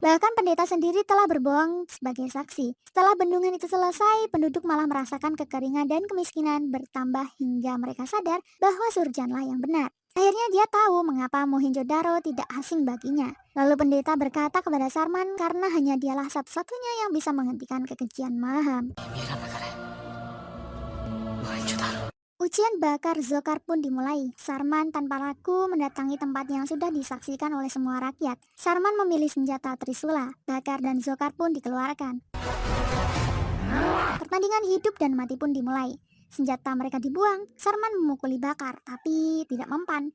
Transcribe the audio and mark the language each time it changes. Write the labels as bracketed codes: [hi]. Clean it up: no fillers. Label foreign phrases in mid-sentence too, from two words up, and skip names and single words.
[id] Bahkan pendeta sendiri telah berbohong sebagai saksi. Setelah bendungan itu selesai, penduduk malah merasakan kekeringan dan kemiskinan bertambah hingga mereka sadar bahwa Surjanlah yang benar. Akhirnya dia tahu mengapa Mohenjo-daro tidak asing baginya. Lalu pendeta berkata kepada Sarman karena hanya dialah satu-satunya yang bisa menghentikan kekejian Maham. [hi] मेरा नगर है मोहेंजोदारो [id] Ujian Bakar Zokar pun dimulai. Sarman tanpa ragu mendatangi tempat yang sudah disaksikan oleh semua rakyat. Sarman memilih senjata Trisula. Bakar dan Zokar pun dikeluarkan. Pertandingan hidup dan mati pun dimulai. Senjata mereka dibuang. Sarman memukuli Bakar, tapi tidak mempan.